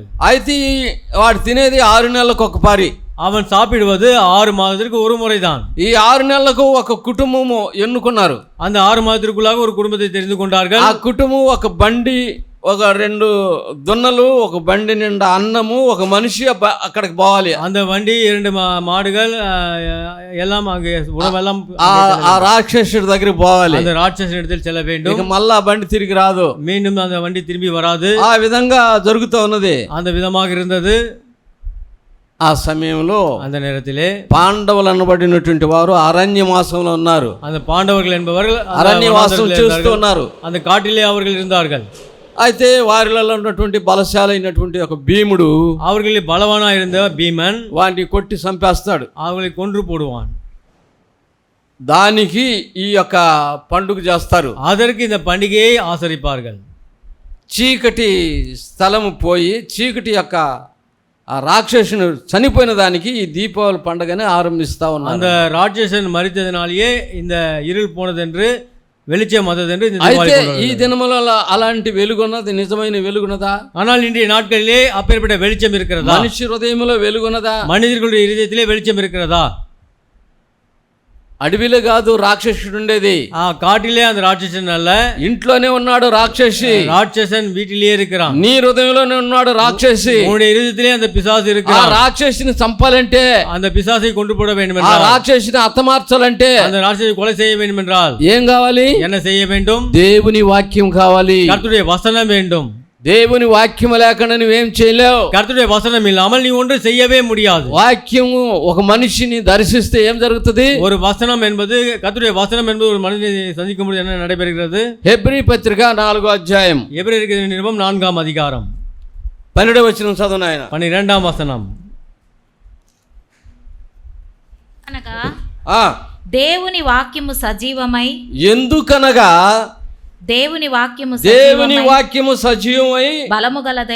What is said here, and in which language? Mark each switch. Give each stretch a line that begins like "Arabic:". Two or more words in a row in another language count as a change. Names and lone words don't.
Telugu: అయితే వాడు తినేది 6 నెలలకు ఒక పారి.
Tamil: அவன் சாப்பிடுவது 6 மாதத்திற்கு ஒரு முறைதான்.
Telugu: ఈ 6 నెలలకు ఒక కుటుంబము ఎన్నుకున్నారు.
Tamil: அந்த 6 மாதத்திற்குள்ளாக ஒரு குடும்பத்தை தெரிந்து கொண்டார்கள்.
Telugu: ఆ కుటుంబం ఒక బండి, ఒక 2 దున్నలు, ఒక బండి నిండా అన్నము, ఒక మనిషి అక్కడికి పోవాలి.
Tamil: அந்த வண்டி 2 மாடுகள் எல்லாம் அங்கே உணவெல்லாம்
Telugu: ఆ రాక్షసుడి దగ్గరికి పోవాలి.
Tamil: அந்த ராட்சசன் இடத்தில் செல்ல வேண்டும்.
Telugu: ఇక మళ్ళా బండి తిరిగి రాదు.
Tamil: மீண்டும் அந்த வண்டி திரும்பி வராது.
Telugu: ఆ విధంగా జరుగుతూ ఉన్నది.
Tamil: அந்த விதமாக இருந்தது.
Telugu: ఆ సమయంలో
Tamil: அந்த நேரத்திலே
Telugu: పాండవులు అనబడినటువంటి వారు అరణ్యవాసంలో ఉన్నారు.
Tamil: அந்த பாண்டவர்கள் என்பவர்கள்
Telugu: అరణ్యవాసం చేస్తూ ఉన్నారు.
Tamil: அந்த காட்டிலே அவர்கள் இருந்தார்கள்.
Telugu: అయితే వారిలో ఉన్నటువంటి బలశాలైనటువంటి ఒక భీముడు
Tamil: அவர்களில் பலவானா இருந்த பீமன்
Telugu: వాడిని కొట్టి చంపేస్తాడు.
Tamil: அவர்களை கொன்று போடுவான்.
Telugu: దానికి ఈ యొక్క పండుగ చేస్తారు.
Tamil: அதற்கு இந்த பண்டிகையை ஆசரிப்பார்கள்.
Telugu: చీకటి స్థలము పోయి చీకటి యొక్క ఆ రాక్షసుని చనిపోయిన దానికి ఈ దీపావళి పండుగని ఆరంభిస్తా ఉన్నారు.
Tamil: அந்த ராட்சசன் மரித்ததினாலேயே இந்த இருள் போனதென்று வெளிச்சம் வந்ததென்று இந்த
Telugu: అయితే
Tamil: தீபாவளி
Telugu: ఈ
Tamil: கொண்டாடுகிறார்கள்.
Telugu: దినములలో అలాంటి వెలుగున్నది, నిజమైన వెలుగున్నదా?
Tamil: ஆனால் இன்றைய நாட்களிலே அப்பேற்பட்ட வெளிச்சம் இருக்கிறதா?
Telugu: మనిషి హృదయంలో వెలుగున్నదా?
Tamil: மனிதர்களுடைய இதயத்திலே வெளிச்சம் இருக்கிறதா?
Telugu: అడవిలో కాదు రాక్షసుడు ఉండేది,
Tamil: காட்டிலே அந்த ராட்சசன் அல்ல,
Telugu: ఇంట్లోనే ఉన్నాడు రాక్షసి.
Tamil: ராட்சசன் வீட்டிலேயே இருக்கிறான்.
Telugu: నీ హృదయంలోనే ఉన్నాడు రాక్షసి.
Tamil: உன்னுடைய இதயத்திலே அந்த பிசாசு
Telugu: ఆ
Tamil: இருக்கிறான்.
Telugu: రాక్షసిని చంపాలంటే,
Tamil: அந்த பிசாசை கொண்டு போட வேண்டும்
Telugu: ఆ
Tamil: என்றால்,
Telugu: రాక్షసిని హతమార్చాలంటే
Tamil: அந்த ராட்சசை கொலை செய்ய வேண்டும் என்றால்
Telugu: ఏం కావాలి?
Tamil: என்ன செய்ய வேண்டும்?
Telugu: దేవుని వాక్యం కావాలి.
Tamil: கர்த்தருடைய வசனம் வேண்டும்.
Telugu: దేవుని వాక్యం లేకుండా నువ్వేం చేయలేవు.
Tamil: கர்த்தருடைய வசனம் இல்லாமல் நீ ஒன்று செய்யவே முடியாது.
Telugu: వాక్యము ఒక మనిషిని దర్శిస్తే ఏం జరుగుతుంది?
Tamil: ஒரு வசனம் என்பது, கர்த்தருடைய வசனம் என்பது ஒரு மனிதனை சந்திக்கும் பொழுது என்ன நடைபெறுகிறது?
Telugu: హెబ్రీ పత్రిక 4వ అధ్యాయం
Tamil: எபிரேயருக்கு நிருபம் 4ஆம் அதிகாரம்
Telugu: 12వ వచనం చదువు నాయన.
Tamil: 12ஆம் వచనం.
Telugu: అనగా ఆ, దేవుని వాక్యము సజీవమై, ఎందుకనగా దేవుని వాక్యము దేవుని సజీవమై, వాక్యము సజీవమై బలము గలదై,